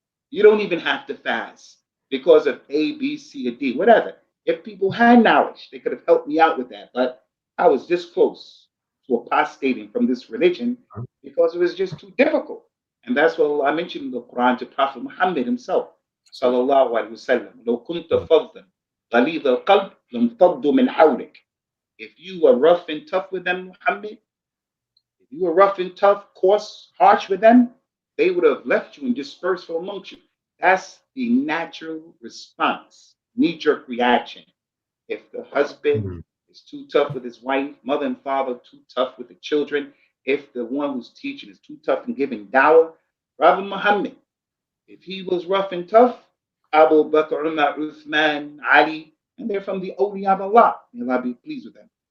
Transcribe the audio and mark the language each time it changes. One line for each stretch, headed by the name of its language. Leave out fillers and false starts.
English: You don't even have to fast because of A, B, C, or D, whatever. If people had knowledge, they could have helped me out with that. But I was this close to apostating from this religion because it was just too difficult. And that's what Allah mentioned in the Quran to Prophet Muhammad himself. Sallallahu Alaihi Wasallam.
Arabic: لو كنت فظا غليظ القلب لانفضوا من حولك.
English: If you were rough and tough with them, Muhammad, if you were rough and tough, coarse, harsh with them, they would have left you and dispersed from amongst you. That's the natural response, knee-jerk reaction. If the husband is too tough with his wife, mother and father too tough with the children, if the one who's teaching is too tough in giving dawah, Prophet Muhammad, if he was rough and tough, Abu Bakr, Umar, Uthman, Ali, and they're from the awliya of Allah. May Allah be pleased with them.